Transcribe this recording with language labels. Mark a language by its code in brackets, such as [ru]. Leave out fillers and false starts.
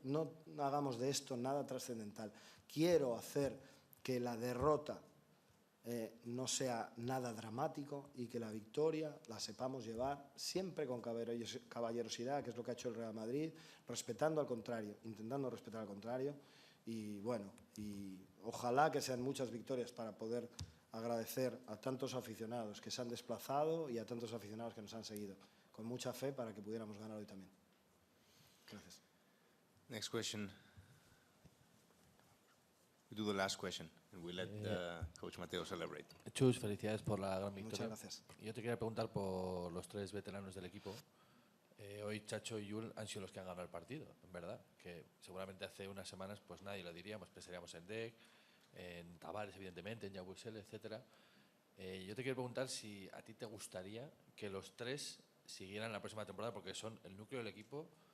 [es] No hagamos de esto nada trascendental. Quiero hacer que la derrota no sea nada dramático y que la victoria la sepamos llevar siempre con caballerosidad, que es lo que ha hecho el Real Madrid, respetando al contrario, intentando respetar al contrario. Y bueno, y ojalá que sean muchas victorias para poder agradecer a tantos aficionados que se han desplazado y a tantos aficionados que nos han seguido, con mucha fe para que pudiéramos ganar hoy también. Gracias. [en] Next question. We do the last question and we let Coach Mateo celebrate. [es] Chus, felicidades por la gran victoria. Muchas gracias. Yo te quería preguntar por los 3 veteranos del equipo. Hoy Chacho y Llull han sido los que han ganado el partido, en verdad. Que seguramente hace unas semanas pues nadie lo diríamos. Pensaríamos en Dek, en Tavares, evidentemente, en Yabusele, etc. Yo te quiero preguntar si a ti te gustaría que los 3 siguieran la próxima temporada, porque son el núcleo del equipo.